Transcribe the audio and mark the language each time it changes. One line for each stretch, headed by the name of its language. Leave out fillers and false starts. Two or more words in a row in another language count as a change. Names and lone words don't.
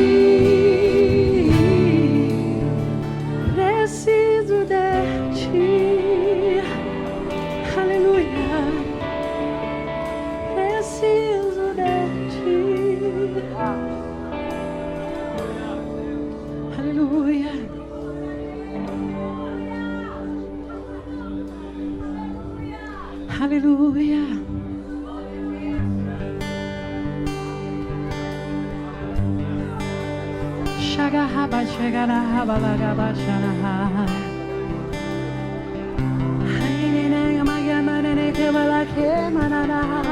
Portuguese: preciso de ti, aleluia, preciso de ti, aleluia. Aleluia. Shagahaba shagarahaba lagaba shanaha. Hainene mayamanene kebala kemanana.